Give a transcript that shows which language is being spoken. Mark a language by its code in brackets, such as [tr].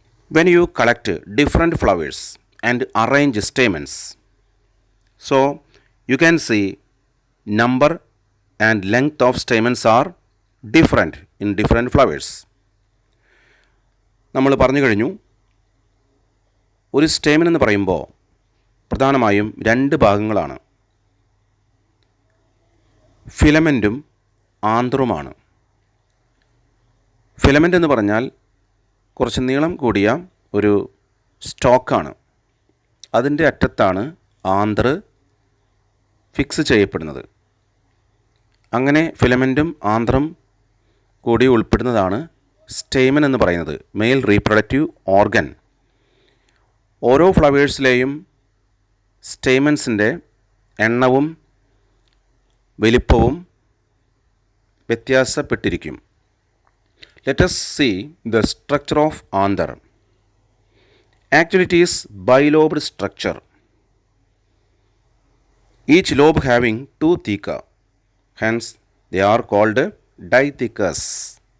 [en] When you collect different flowers and arrange stamens, so you can see number and length of stamens are different in different flowers. [ml] നമ്മൾ പറഞ്ഞു കഴിഞ്ഞു, ഒരു stamen എന്ന് പറയുമ്പോൾ പ്രധാനമായും രണ്ട് ഭാഗങ്ങളാണ്, ഫിലമെൻറ്റും ആന്തറുമാണ്. ഫിലമെൻ്റ് എന്ന് പറഞ്ഞാൽ കുറച്ച് നീളം കൂടിയ ഒരു സ്റ്റോക്കാണ്. അതിൻ്റെ അറ്റത്താണ് ആന്തർ ഫിക്സ് ചെയ്യപ്പെടുന്നത്. അങ്ങനെ ഫിലമെൻറ്റും ആന്ത്രം കൂടി ഉൾപ്പെടുന്നതാണ് സ്റ്റേമൻ എന്ന് പറയുന്നത്, [en] Male reproductive organ. [ml] ഓരോ ഫ്ലവേഴ്സിലെയും സ്റ്റേമൻസിൻ്റെ എണ്ണവും വലിപ്പവും വ്യത്യാസപ്പെട്ടിരിക്കും. [en] Let us see the structure of anther. Actually, it is bilobed structure. Each lobe having two theca. Hence, they are called dithecous.